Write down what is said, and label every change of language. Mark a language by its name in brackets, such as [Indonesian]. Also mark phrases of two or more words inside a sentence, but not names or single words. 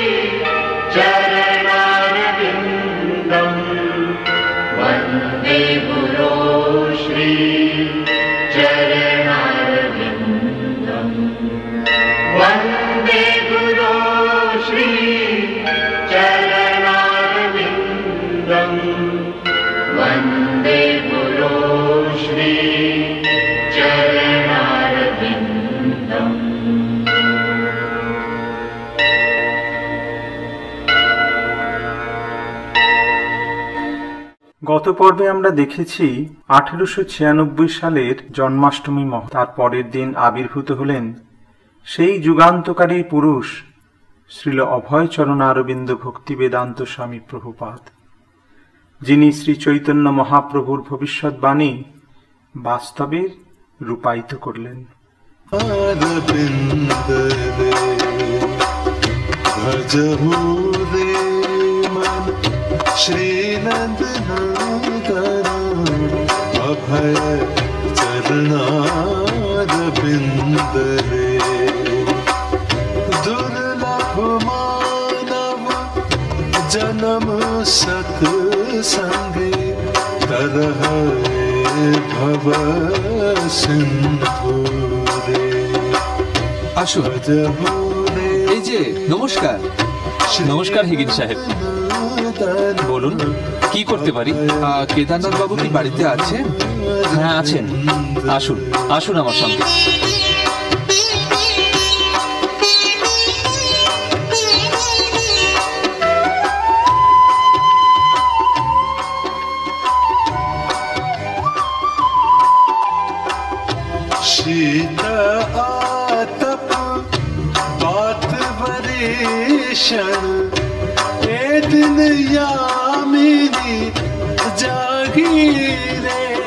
[Sanskrit] चरणारविन्दम् वन्दे गुरो श्री चरणारविन्दम् वन्दे गुरो श्री चरणारविन्दम् वन्दे गुरो श्री चरणारविन्दम्। [Bangla] গত পর্বে আমরা দেখেছি 1896 সালের জন্মাষ্টমী তার পরের দিন আবির্ভূত হলেন সেই যুগান্তকারী পুরুষ শ্রীল অভয়চরণ অরবিন্দ ভক্তি বেদান্ত স্বামী প্রভুপাদ, যিনি শ্রী চৈতন্য মহাপ্রভুর ভবিষ্যৎবাণী বাস্তবে রূপায়িত করলেন। অভয় চরণারবিন্দ রে দুর্লভ মানব জন্ম সৎসঙ্গে তরহ ভব সিন্ধু রে। আসুন। এই যে নমস্কার। নমস্কার হিগিন সাহেব, বলুন কি করতে পারি? কেদারনাথ বাবু কি বাড়িতে আছেন? হ্যাঁ আছেন, আসুন আসুন আমার সঙ্গে। শীত আতপ বাত বরিষণ এ দিন যামিনী জাগি রে